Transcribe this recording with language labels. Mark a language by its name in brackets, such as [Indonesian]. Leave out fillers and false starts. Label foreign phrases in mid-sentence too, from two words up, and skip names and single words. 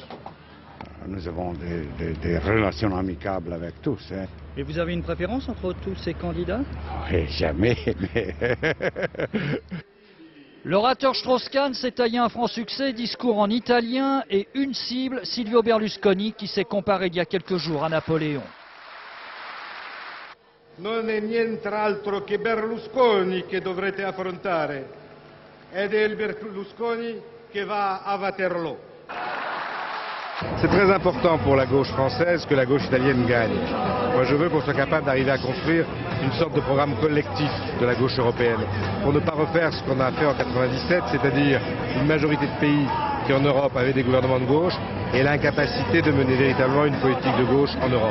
[French] Nous avons des relations amicables avec tous. Hein. Et vous avez une préférence entre tous ces candidats? Oui, jamais, mais... L'orateur Strauss-Kahn s'est taillé un franc succès, discours en italien et une cible, Silvio Berlusconi, qui s'est comparé il y a quelques jours à Napoléon. [Italian] Non è nient'altro che Berlusconi che dovrete affrontare. Ed è il Berlusconi che va a Waterloo. [French] C'est très important pour la gauche française que la gauche italienne gagne. Moi je veux qu'on soit capable d'arriver à construire une sorte de programme collectif de la gauche européenne, pour ne pas refaire ce qu'on a fait en 97, c'est-à-dire une majorité de pays qui en Europe avaient des gouvernements de gauche et l'incapacité de mener véritablement une politique de gauche en Europe.